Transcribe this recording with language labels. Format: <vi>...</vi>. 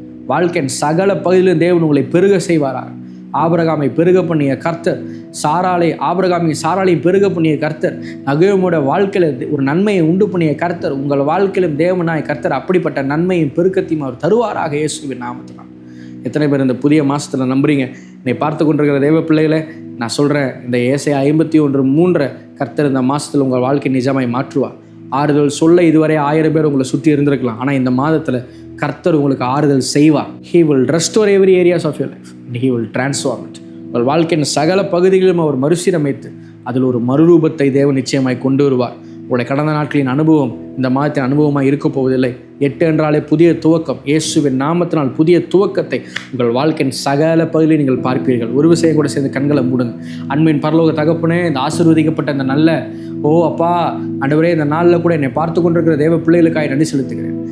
<ta>வாழ்க்கையின் சகல பகுதியிலும் தேவன் உங்களை பெருக செய்வாராக. ஆபிரகாமை பெருக பண்ணிய கர்த்தர், சாராளையும் பெருக பண்ணிய கர்த்தர், நகோமியோட வாழ்க்கையில் ஒரு நன்மையை உண்டு பண்ணிய கர்த்தர், உங்கள் வாழ்க்கையிலும் தேவனாய் கர்த்தர் அப்படிப்பட்ட நன்மையும் பெருக்கத்தையும் அவர் தருவாராக இயேசுவின் நாமத்தினால். எத்தனை பேர் இந்த புதிய மாதத்தில் நம்புறீங்க? என்னை பார்த்து கொண்டிருக்கிற தேவ பிள்ளைகளை நான் சொல்கிறேன், இந்த ஏசாயா 51:3 கர்த்தர் இந்த மாதத்தில் உங்கள் வாழ்க்கை நிஜமாய் மாற்றுவார். ஆறுதல் சொல்ல இதுவரை 1000 பேர் உங்களை சுற்றி இருந்திருக்கலாம். ஆனால் இந்த மாதத்தில் கர்த்தர் உங்களுக்கு ஆறுதல் செய்வார்.</ta> <en>He will restore every areas of your life and He will transform it.</en> <ta>உங்கள் வாழ்க்கையின் சகல பகுதிகளிலும் அவர் மறுசீரமைத்து அதில் ஒரு மறுரூபத்தை தேவன் நிச்சயமாய் கொண்டு வருவார். உங்களுடைய கடந்த நாட்களின் அனுபவம் இந்த மாதத்தின் அனுபவமாக இருக்க போவதில்லை. 8 என்றாலே புதிய துவக்கம். இயேசுவின் நாமத்தினால் புதிய துவக்கத்தை உங்கள் வாழ்க்கையின் சகல பகுதியில் நீங்கள் பார்ப்பீர்கள். ஒரு விஷயம் கூட சேர்ந்து கண்களை மூடுங்க. அன்பின் பரலோக தகப்பனே, இந்த ஆசீர்வதிக்கப்பட்ட இந்த நல்ல அப்பா ஆண்டவரே, இந்த நாளில் கூட என்னை பார்த்து கொண்டிருக்கிற தேவ பிள்ளைகளுக்காக நன்றி செலுத்துகிறேன்.</ta>